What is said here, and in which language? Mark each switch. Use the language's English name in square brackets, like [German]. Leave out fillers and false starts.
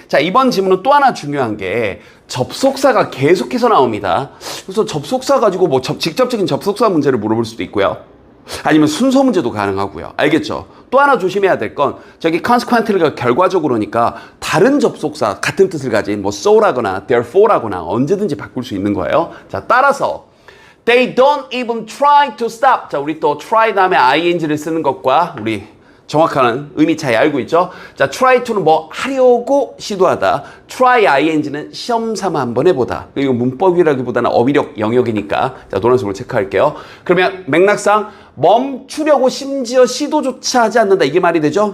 [Korean] 자, 이번 지문은 또 하나 중요한 게 접속사가 계속해서 나옵니다. 그래서 접속사 가지고 뭐 직접적인 접속사 문제를 물어볼 수도 있고요. 아니면 순서 문제도 가능하고요. 알겠죠? 또 하나 조심해야 될 건 저기 consequently가 결과적으로니까 다른 접속사 같은 뜻을 가진 뭐 so라거나 therefore라거나 언제든지 바꿀 수 있는 거예요. 자, 따라서 [English] they don't even try to stop. [Korean] 자, 우리 또 try 다음에 ing를 쓰는 것과 우리 정확한 의미 차이 알고 있죠? 자, try to는 뭐 하려고 시도하다. try ing는 시험 삼아 한번 해보다. 이거 문법이라기보다는 어휘력 영역이니까. 자, 노란색으로 체크할게요. 그러면 맥락상 멈추려고 심지어 시도조차 하지 않는다. 이게 말이 되죠?